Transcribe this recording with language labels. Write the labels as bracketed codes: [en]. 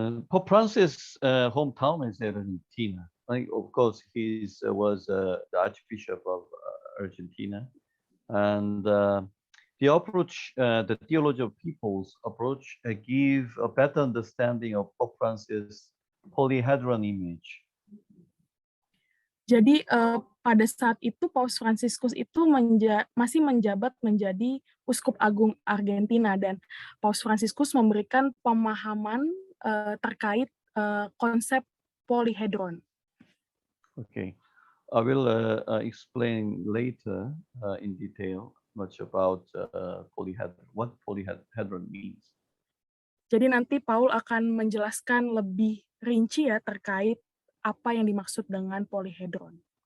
[en] Pope Francis' hometown is Argentina. Of course, he was the Archbishop of Argentina, and the approach, the theology of people's approach, give a better understanding of Pope Francis' polyhedron image. [id] Jadi pada saat itu Paus Fransiskus itu masih menjabat menjadi Uskup Agung Argentina, dan Paus Fransiskus memberikan pemahaman terkait konsep polyhedron. [en] Okay, I will explain later in detail much about polyhedron, what polyhedron means. [id] Jadi nanti Paul akan menjelaskan lebih rinci ya terkait apa yang dimaksud dengan polyhedron.